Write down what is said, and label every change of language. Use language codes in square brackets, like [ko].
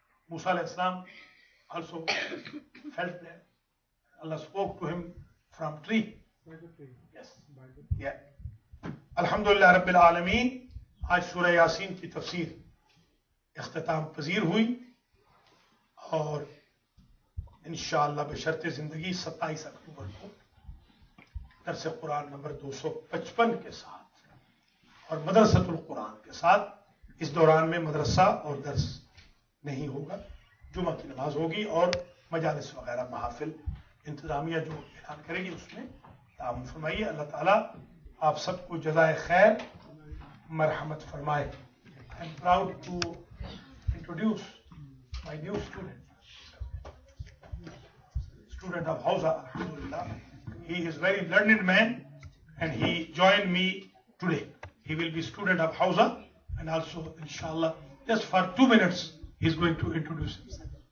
[en] Musa alayhi salam also felt that Allah spoke to him from tree. Yes. Yeah. Alhamdulillah Rabbil Alameen. [ur] آج سورہ یاسین کی تفسیر اختتام پذیر ہوئی اور انشاءاللہ بشرط زندگی 27 اکتوبر کو درس قرآن نمبر 255 کے ساتھ اور مدرسۃ القرآن کے ساتھ. اس دوران میں مدرسہ اور درس نہیں ہوگا, جمعہ کی نماز ہوگی اور مجالس وغیرہ محافل انتظامیہ جو اعلان کرے گی اس میں تعاون فرمائیے. اللہ تعالیٰ آپ سب کو جزائے خیر مرحمت فرمائے. [en] I am proud to introduce my new student of Hausa. Alhamdulillah. He is very learned man and he joined me today. He will be student of Hausa and also inshallah just for 2 minutes he is going to introduce himself.